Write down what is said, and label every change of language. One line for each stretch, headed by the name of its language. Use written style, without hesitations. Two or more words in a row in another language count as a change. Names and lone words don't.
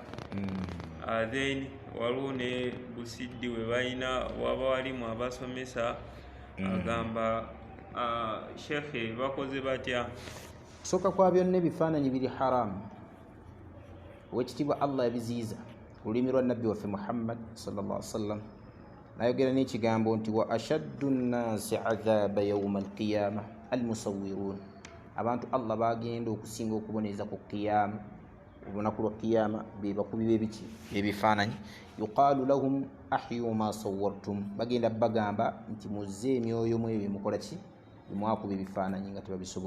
Ganda: Then waliwo ne Busidi we balina waba walimu abasomesa. Agamba Sheikh bakoze batya? Soka kwa byonna ebifaananyi biri haramu. Owekitiibwa Allah yabiziyiza olulimi lwa nabbi waffe Muhammad
Arabic: صلى الله عليه وسلم
Ganda: nayogera n'ekigambo nti
Arabic: وأشد الناس عذابا يوم القيامة المصورون.
Ganda: Abantu Allah bagenda okusinga okuboneeza ku qiyama, olunaku lwa qiyama be bakubi b'ebiki ebifaananyi.
Arabic: يقال لهم أحيوا ما صورتم,
Ganda: bagenda bagamba nti muzze emyoyo mwe bemukola ki bemwakuba ebifaananyi nga tebabisobola.